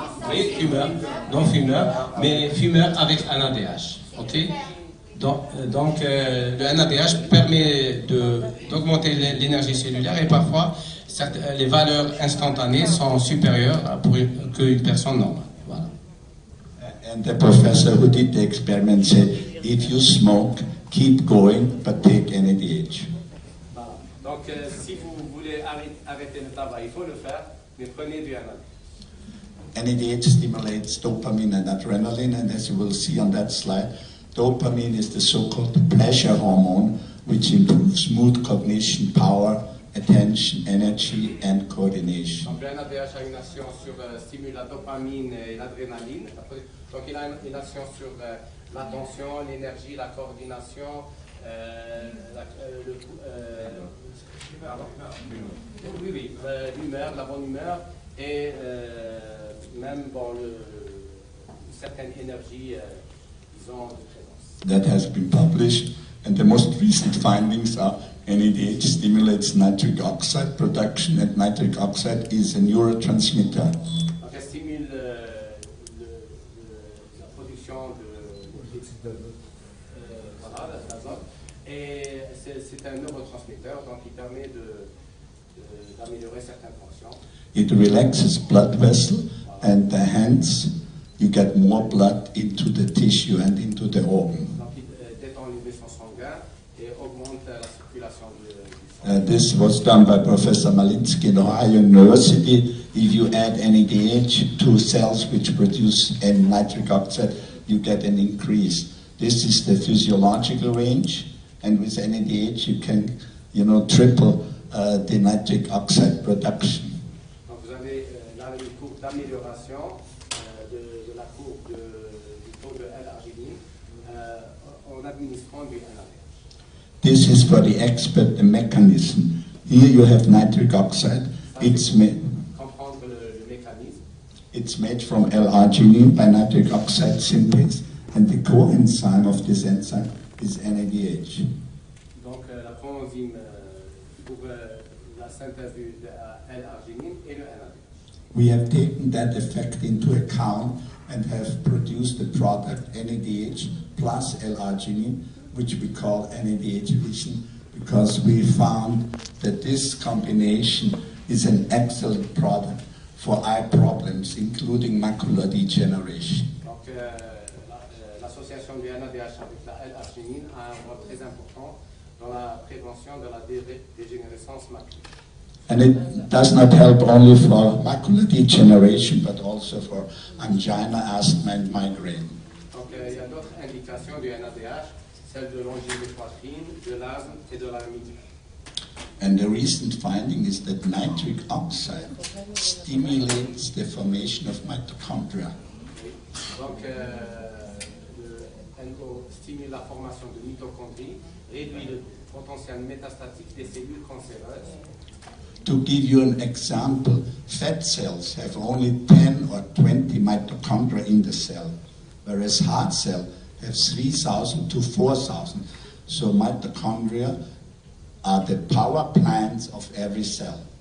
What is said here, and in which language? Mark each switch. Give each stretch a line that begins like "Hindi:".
French: Oui, fumeur, non fumeur, mais fumeur avec NADH. Ok? Donc le NADH permet d'augmenter l'énergie cellulaire et parfois les valeurs instantanées sont supérieures qu'une personne normale. Voilà.
English: And the professor who did the experiment said, if you smoke, keep going, but take NADH.
French: Voilà. Donc, si vous voulez arrêter le tabac, il faut le faire, mais prenez du NADH.
English: NADH stimulates dopamine and adrenaline, and as you will see on that slide, dopamine is the so-called pleasure hormone, which improves mood, cognition, power, attention, energy, and coordination.
French: Donc, le NADH a une action sur stimule la dopamine et l'adrénaline. Donc, il a une action sur l'attention, l'énergie, la coordination, l'humeur, la bonne humeur et même une certaine énergie, disons, de présence.
English: That has been published, and the most recent findings are NADH stimulates nitric oxide production, and nitric oxide is a neurotransmitter.
French: Donc, elle stimule la production l'azote, et c'est un neurotransmetteur, donc il permet d'améliorer certaines fonctions.
English: It relaxes blood vessels, and hence you get more blood into the tissue and into the organ.
French: Donc, il détend les vaisseaux sanguins et augmente la circulation du sang.
English: This was done by Professor Malinsky in Ohio University. If you add NADH to cells which produce nitric oxide, you get an increase. This is the physiological range, and with NADH you can, triple the nitric oxide production.
French: Donc, vous avez là une courbe d'amélioration de la courbe du taux de L-arginine en administrant du NADH.
English: This is for the expert, the mechanism. Here you have nitric oxide. It's made from L-arginine by nitric oxide synthase, and the coenzyme of this enzyme is NADH.
French: Donc la coenzyme pour la synthèse de L-arginine et le NADH.
English: We have taken that effect into account and have produced the product NADH plus L-arginine, which we call NADH Vision, because we found that this combination is an excellent product for eye problems, including macular degeneration.
French: Donc l'association du NADH avec la L-arginine a un rôle très important dans la prévention de la dégénérescence maculaire.
English: And it does not help only for macular degeneration, but also for angina, asthma, and migraine.
French: Donc il y a d'autres indications du NADH, celles de l'angine de poitrine, de l'asthme et de la migraine.
English: And the recent finding is that nitric oxide stimulates the formation of mitochondria.
French: Donc le NO stimule la formation de mitochondries, réduit le potentiel métastatique des cellules cancéreuses.
English: To give you an example, fat cells have only 10 or 20 mitochondria in the cell, whereas heart cells have 3,000 to 4,000. So mitochondria are the power plants of every cell.